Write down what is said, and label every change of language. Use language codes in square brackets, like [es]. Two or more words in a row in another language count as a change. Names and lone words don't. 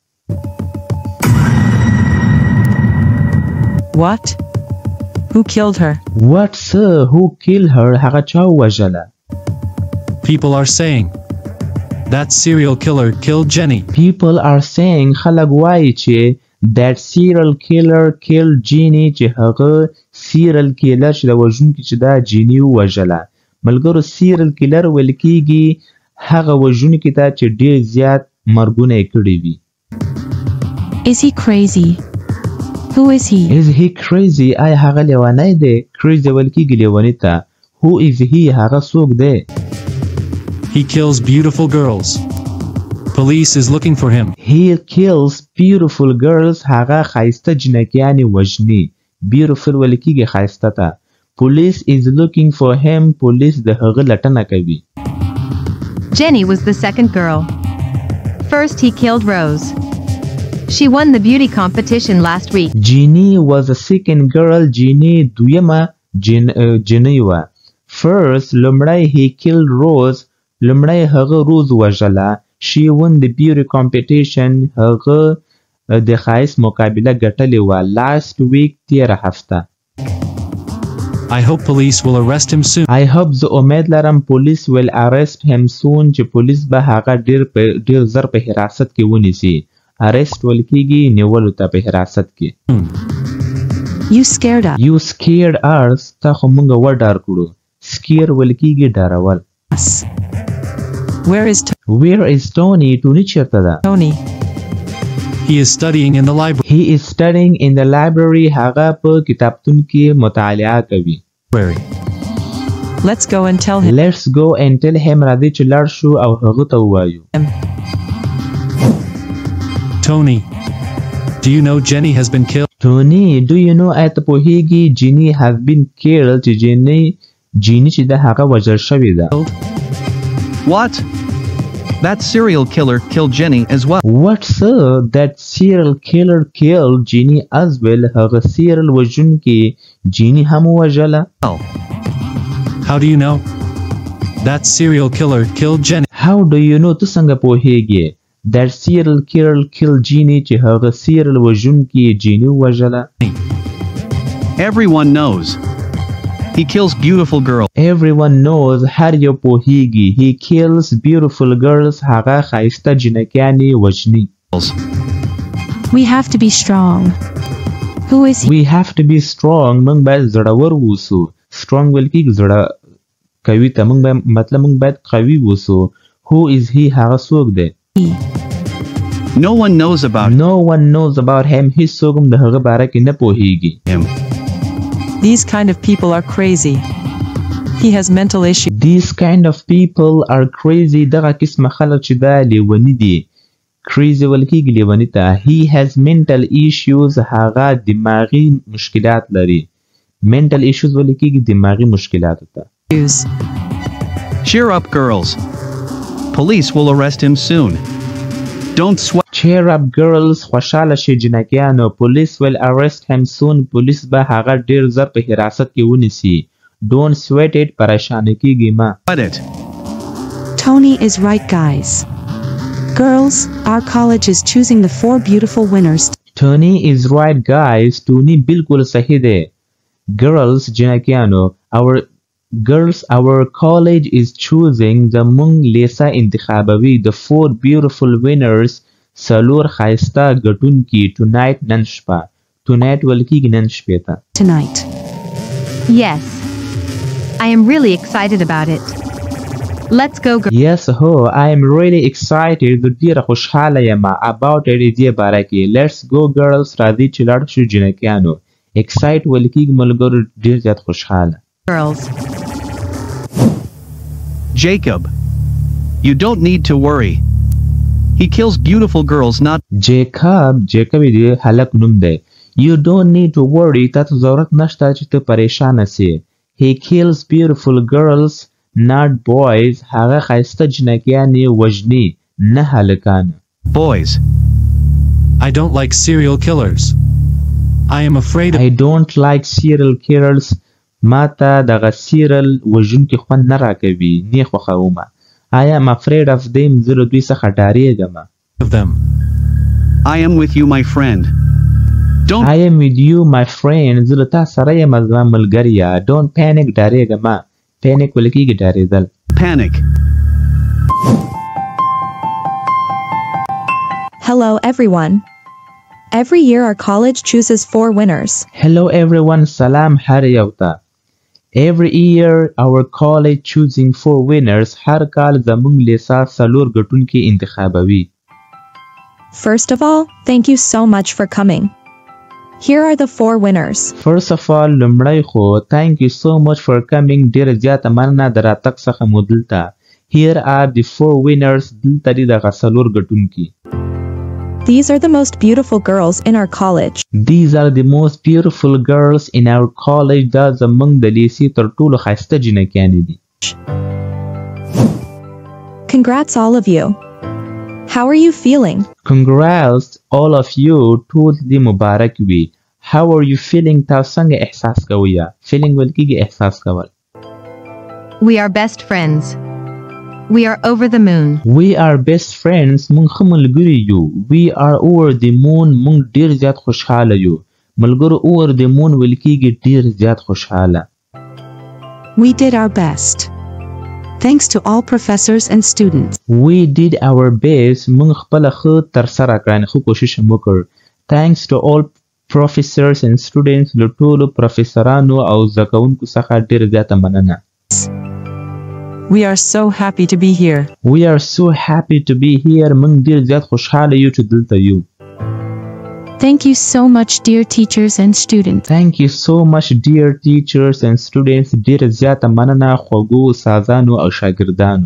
[en] What? Who killed her? What, sir? Who killed her? [ps] هغه چا وژله. [en] People are saying that serial killer killed Jenny. People are saying [ps] خلک وایي چې [en] that serial killer killed Jenny [ps] چې هغه [en] serial killer [ps] چې د وژونکي چې دا جینی وژله. ملګرو [en] serial killer [ps] ویل کېږي هغه وژونکي ته چې ډېر زیات مرګونه یې کړي وي. [en] Is he crazy? Who is he? Is he crazy? [ps] آیا هغه لیونی دی؟ crazy ویل کېږي لیوني ته. [en] Who is he? [ps] هغه څوک دی؟ [en] He kills beautiful girls. Police is looking for him. He kills beautiful girls. [ps] هغه ښایسته جنکیانې وژني. Beautiful ویل کېږي ښایسته ته. [en] Police is looking for him. [ps] Police د هغه لټنه کوي. [en] Jenny was the second girl. First he killed Rose. She won the beauty competition last week. Jeannie was the second girl. [ps] Jeannie دویمه جنۍ وه. [en] First لومړی he killed Rose. [ps] لومړی هغه روز وژله. [en] She won the beauty competition. [ps] هغه د ښایست مقابله ګټلې وه. [en] Last week [ps] تیره هفته. [en] I hope police will arrest him soon. I hope [ps] زه امید لرم [en] police will arrest him soon [ps] چې پولیس به هغه ډیر زر په حراست کې ونیسي. arrest ول کېږي نیولو ته په حراست کې. [en] You scared us. You scared us. [ps] تا خو موږ وډار کړو. scare ول کېږي ډارول. [en] Where is Tony? Tony [ps] چیرته ده؟ [en] Tony. He is studying in the library. He is studying in the library. [ps] هغه په کتابتون کې مطالعه کوي. [en] Let's go and tell him. Let's go and tell him. [ps] راځي چې لاړ شو او هغه ته ووایو. [en] Tony, do you know Jenny has been killed? Tony, do you know [ps] آیا ته پوهیږي [en] Jenny has been killed [ps] چې جینی چې ده هغه وژل شوې ده. [en] What? That serial killer killed Jenny as well. What, sir? That serial killer killed Jenny as well. [ps] هغه serial وژونکي جینی هم وژله. [en] How do you know? That serial killer killed Jenny. How do you know? [ps] ته څنګه پوهیږي [en] that serial killer killed Jenny [ps] چې هغه serial وژونکي جینی وژله. [en] Everyone knows. He kills beautiful girls. Everyone knows. [ps] هر یو پوهیږي. [en] He kills beautiful girls. [ps] هغه ښایسته جنکیانې وژني. [en] We have to be strong. Who is he? We have to be strong. [ps] موږ باید زړور اوسو. strong ول کېږي زړه قوي ته. مطلب موږ باید قوي اوسو. [en] Who is he? [ps] هغه څوک دی؟ [en] No one knows about No one knows about him. [ps] هیڅوک هم د هغه باره کې نه پوهیږي. [en] him. These kind of people are crazy. He has mental issues. These kind of people are crazy. [ps] دغه قسمه خلک چې دا لیونی دي. crazy ول کېږي لیونی ته. [en] He has mental issues. [ps] هغه دماغي مشکلات لري. [en] mental issues [ps] ول کېږي دماغي مشکلات ته. [en] Cheer up, girls. Police will arrest him soon. Don't sweat. Cheer up, girls. [ps] خوشاله شي جنکیانو. [en] Police will arrest him soon. [ps] پولیس به هغه ډیر زر په حراست کې ونیسي. [en] Don't sweat it. [ps] پریشانه کېږي مه. [en] Tony is right, guys. Girls, our college is choosing the 4 beautiful winners. Tony is right, guys. Tony [ps] بالکل صحیح دی. [en] Girls جنکیانو. Our college is choosing the [ps] مونږ لیسه انتخابوي [en] the 4 beautiful winners. [ps] څلور ښایسته ګټونکي tonight نن شپه. tonight ول کېږي نن شپې ته. [en] Tonight. Yes. I am really excited about it. Let's go, girls. Yes, I am really excited. [ps] ډیره خوشحاله یم [en] about it [ps] دې باره کې. [en] Let's go, girls. [ps] راځئ چې لاړ شو جنکیانو. excite ول کېږي ملګرو ډیر زیات خوشحاله. [en] Girls. Jacob, you don't need to worry. He kills beautiful girls, not [ps] Jacob دې هلک نوم دی. [en] You don't need to worry. [ps] تاسو ضرورت نشته چې ته پریشانه سي. [en] He kills beautiful girls, not boys. [ps] هغه ښایسته جنکیانې وژني نه هلکان. [en] boys. I don't like serial killers. I am afraid of... I don't like serial killers. [ps] ما ته دغه سیرل وژونکي خوند نه راکوي. نه خوښومه. [en] I am afraid of them. [ps] زه له دوی څخه ډارېږم. [en] I am with you, my friend. I am with you, my friend. [ps] زه له تا سره یم زما ملګریه. [en] Don't panic. [ps] ډارېږم. panic ول کېږي ډارېدل. [en] Panic. Hello, everyone. Every year our college chooses 4 winners. Hello, everyone. [ps] سلام هر یو ته. [en] Every year our college choosing 4 winners. [ps] هر کال زمونږ لیسه څلور ګټونکي انتخابوي. [en] First of all, thank you so much for coming. Here are the 4 winners. First of all, [ps] لومړی خو [en] thank you so much for coming. [ps] ډیره زیاته مننه د راتګ څخه مو دلته. [en] Here are the 4 winners. [ps] دلته دي دغه څلور ګټونکي. [en] These are the most beautiful girls in our college. These are the most beautiful girls in our college. [ps] دا زمونږ د لیسې تر ټولو ښایسته جنکیانې دي. [en] Congrats all of you. How are you feeling? Congrats all of you [ps] ټول دې مبارک وي. [en] How are you feeling [ps] تاسو څنګه احساس کوئ؟ feeling ویل کېږي احساس کول. [en] We are best friends. We are over the moon. We are best friends. [ps] مونږ ښه ملګري یو. [en] We are over the moon. [ps] مونږ ډیر زیات خوشحاله یو. ملګرو [en] over the moon [ps] ویل کېږي ډیر زیات خوشحاله. [en] We did our best. Thanks to all professors and students. We did our best. [ps] مونږ خپله ښه ترسره کړه ښه کوشش مو وکړ. [en] Thanks to all professors and students. [ps] له ټولو پروفیسرانو او زده کوونکو څخه ډیر زیاته مننه. [en] We are so happy to be here. We are so happy to be here. [ps] مونږ ډیر زیات خوشحاله یو چې دلته یو. [en] Thank you so much, dear teachers and students. Thank you so much, dear teachers and students. [ps] ډیر زیاته مننه خوږو استادانو او شاګردانو.